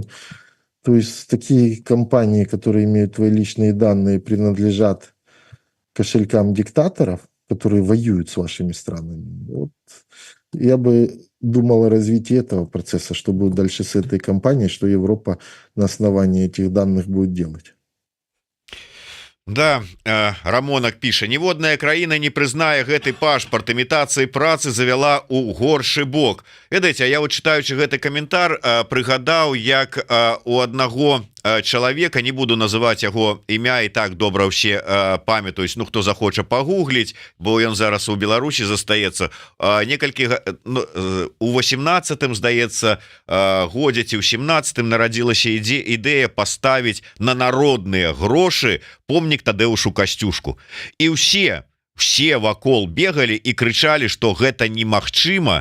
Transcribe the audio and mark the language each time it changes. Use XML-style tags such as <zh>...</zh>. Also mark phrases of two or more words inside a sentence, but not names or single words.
<ru>То есть такие компании, которые имеют твои личные данные, принадлежат кошелькам диктаторов, которые воюют с вашими странами. Вот я бы думал о развитии этого процесса, что будет дальше с этой компанией, что Европа на основании этих данных будет делать.</ru> <be>Да, Рамонак піша, ніводная краіна не прызнае гэты пашпарт, імітацыі працы завяла ў горшы бок. Ведаеце, я вот читаючы гэты каментар прыгадаў, як у аднаго чалавека, не буду называць яго імя, і так добра ўсе памятаюць, ну хто захоча пагугліць, бо ён зараз у Беларусі застаецца некалькі у 18-м, здаецца, годзе ці ў 17-м нарадзілася ідэя паставіць на народныя грошы помнік Тадеушу Касцюшку, і все вакол бегалі і крычалі, што гэта немагчыма.</be>